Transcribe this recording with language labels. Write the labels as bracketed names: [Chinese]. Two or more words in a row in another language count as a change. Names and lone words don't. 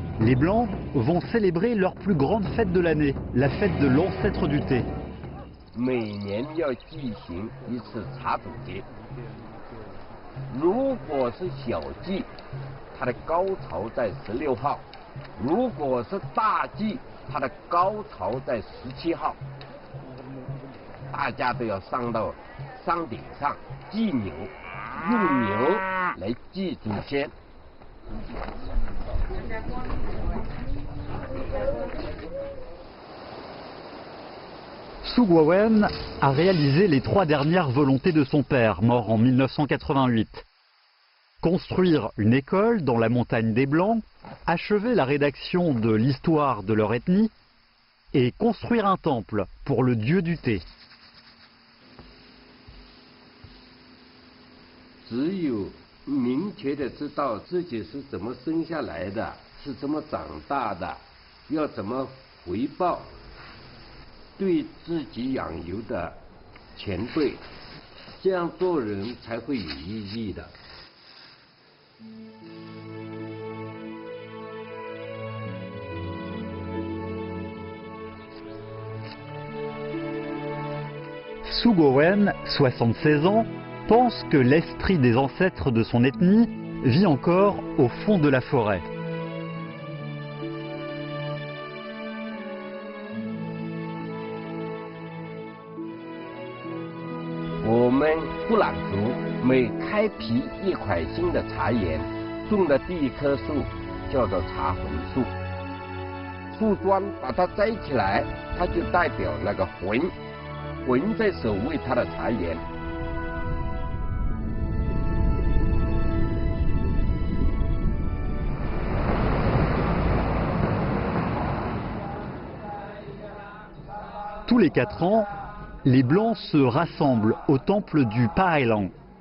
[French] Les Blancs vont célébrer leur plus grande fête de l'année, la fête de l'ancêtre du thé. [Chinese] 每年要进行一次茶总结。如果是小季，它的高潮在16号；如果是大季，它的高潮在17号。大家都要上到山顶上祭牛，用牛来祭祖先。 [French] Su Guowen a réalisé les 3 dernières volontés de son père, mort en 1988. Construire une école dans la montagne des Blancs, achever la rédaction de l'histoire de leur ethnie et construire un temple pour le dieu du thé. [Chinese] 只有明确的知道自己是怎么生下来的，是怎么长大的，要怎么回报对自己养牛的前辈，这样做人才会有意义的。 [French] Su Guowen, 76 ans, pense que l'esprit des ancêtres de son ethnie vit encore au fond de la forêt. Nous, [Chinese] 布朗族每开辟一块新的茶园，种的第一棵树叫做茶魂树。树桩把它摘起来，它就代表那个魂，魂在守卫它的茶园。 [French] Tous les 4 ans, les Blancs se rassemblent au temple du Paelang.